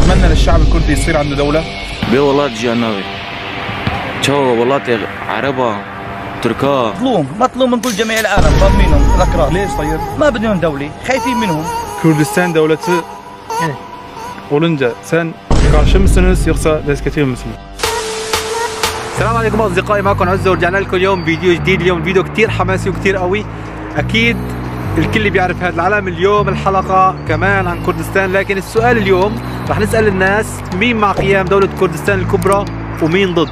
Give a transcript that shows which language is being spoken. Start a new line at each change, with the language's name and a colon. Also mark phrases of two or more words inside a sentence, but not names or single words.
Arabic: تتمنى للشعب الكردي يصير عنده دولة؟ بي والله تجي شو والله عربة تركا مطلوب من كل جميع العالم ضامنينهم الأكراد. ليش طيب؟ ما بدهم دولة، خايفين منهم.
Turkish: Kürdistan devleti olunca sen karşı mısınız yoksa destekliyor musunuz?
Arabic: السلام عليكم اصدقائي، معكم عزة ورجعنا لكم اليوم فيديو جديد. اليوم الفيديو كثير حماسي وكثير قوي. اكيد الكل بيعرف هذا العلم. اليوم الحلقة كمان عن كردستان، لكن السؤال اليوم رح نسأل الناس مين مع قيام دولة كردستان الكبرى ومين ضد.